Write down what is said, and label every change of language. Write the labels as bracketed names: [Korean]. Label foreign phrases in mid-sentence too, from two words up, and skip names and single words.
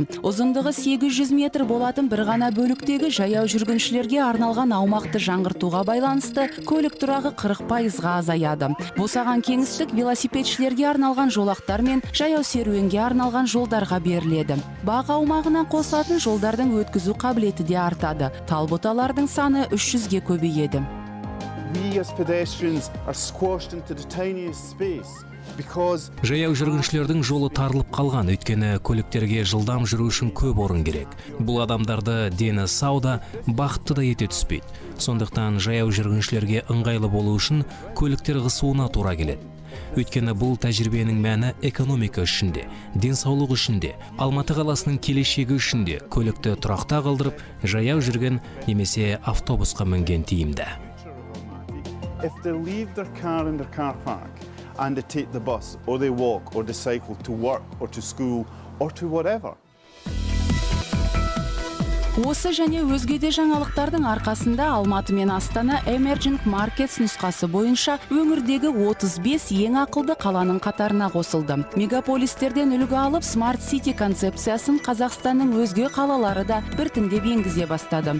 [Kazakh] Ұзындығы 800 метр болатын бір ғана бөліктегі жаяу жүргіншілерге арналған аумақты жаңғыртуға байланысты көлік тұрағы 40% азаяды. Босаған кеңістік велосипедшілерге арналған жолақтар мен жаяу серуенге арналған жолдарға беріледі. Бақ аумағынан қосылатын жолдардың өткізу қабілеті де артады. Тал бұталардың саны 300-ге көбейеді. [English] We as pedestrians are squashed into the tiniest space. [Kazakh] Жаяу жүргіншілердің жолы тарылып қалған, өйткені көліктерге жылдам жүру үшін көп орын керек. Бұл адамдарды дені сау да, бақытты да ете түспейді. Сондықтан жаяу жүргіншілерге ыңғайлы болу үшін көліктер қысуына тура келеді. Өйткені бұл тәжірибенің мәні экономика үшінде, денсаулық үшінде, Алматы қаласының келешегі үшінде көлікті тұрақта қалдырып, жаяу жүрген немесе автобусқа мінген тиімді. [English] If they leave their car in their car park and they take the bus, or they walk, or they cycle to work, or to school, or to whatever. [Kazakh] Осы және өзге де жаңалықтардың арқасында Алматы мен Астана Emerging Markets нұсқасы бойынша өңірдегі 35 ең ақылды қаланың қатарына қосылды. Мегаполистерден үлгі алып [English] Smart City [Kazakh] концепциясын Қазақстанның өзге қалалары да біртіндеп енгізе бастады.